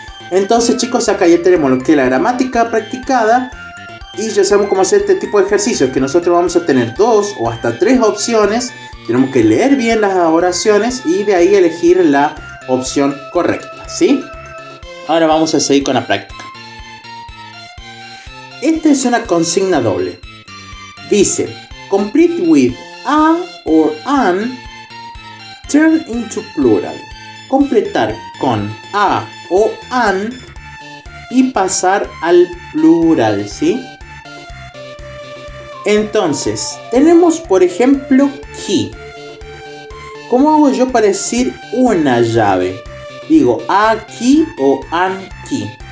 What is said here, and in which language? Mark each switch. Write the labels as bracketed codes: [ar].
[es] Entonces, chicos, acá ya tenemos lo que es la gramática practicada y ya sabemos cómo hacer este tipo de ejercicios, que nosotros vamos a tener 2 o hasta 3 opciones. Tenemos que leer bien las oraciones y de ahí elegir la opción correcta, ¿sí? Ahora vamos a seguir con la práctica. Esta es una consigna doble. Dice, [en] complete with a or an, turn into plural. [es] Completar con a o an y pasar al plural, ¿sí? Entonces, tenemos por ejemplo key. ¿Cómo hago yo para decir una llave? Digo [en] a key [es] o [en] an key.